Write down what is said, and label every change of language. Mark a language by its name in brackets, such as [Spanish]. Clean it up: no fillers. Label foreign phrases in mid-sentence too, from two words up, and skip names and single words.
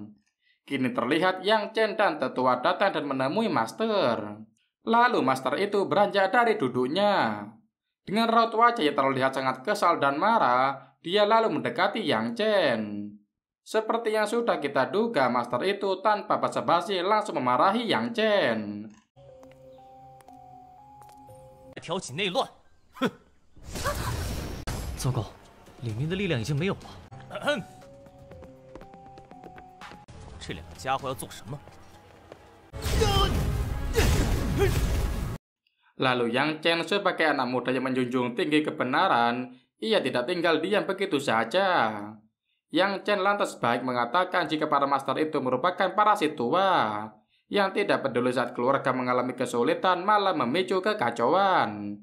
[Indonesian] Kini terlihat Yang Chen dan tetua datang dan menemui master. Lalu master itu beranjak dari duduknya. Dengan raut wajah yang terlihat sangat kesal dan marah, dia lalu mendekati Yang Chen. Seperti yang sudah kita duga, master itu tanpa basa-basi langsung memarahi Yang Chen. [Chinese] 挑起内乱，哼！糟糕，里面的力量已经没有了。这两个家伙要做什么？ [Indonesian] Lalu Yang Chen sebagai anak muda yang menjunjung tinggi kebenaran, ia tidak tinggal diam begitu saja. Yang Chen lantas baik mengatakan jika para master itu merupakan parasit tua, yang tidak peduli saat keluarga mengalami kesulitan malah memicu kekacauan.